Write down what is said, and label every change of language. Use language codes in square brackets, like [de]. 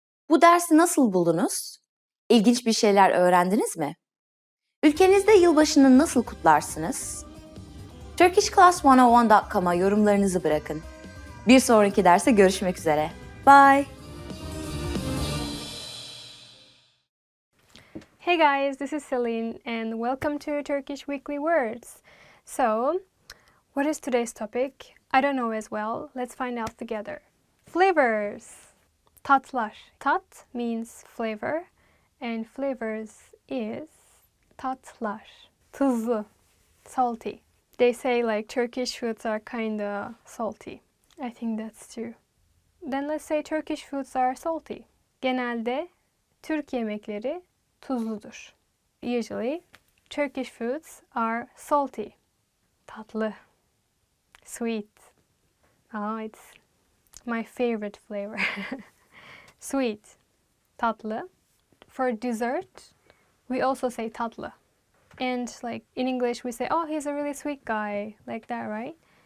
[tr] Bu dersi nasıl buldunuz? İlginç bir şeyler öğrendiniz mi? Ülkenizde yılbaşını nasıl kutlarsınız? turkishclass101.com'a yorumlarınızı bırakın. Bir sonraki derste görüşmek üzere. [en] Bye! Hey guys, this is Celine and welcome to Turkish Weekly Words. So, What is today's topic? I don't know as well. Let's find out together. Flavors. Tatlar. Tat means flavor and flavors is tatlar. Tuzlu. Salty. They say like Turkish foods are kinda salty. I think that's true. Then let's say Turkish foods are salty. [tr] Genelde Türk yemekleri tuzludur. [en] Usually Turkish foods are salty. Tatlı. Sweet. Oh, it's my favorite flavor. Sweet. Tatlı. For dessert, we also say tatlı. And like in English, we say, oh, he's a really sweet guy, like that, right?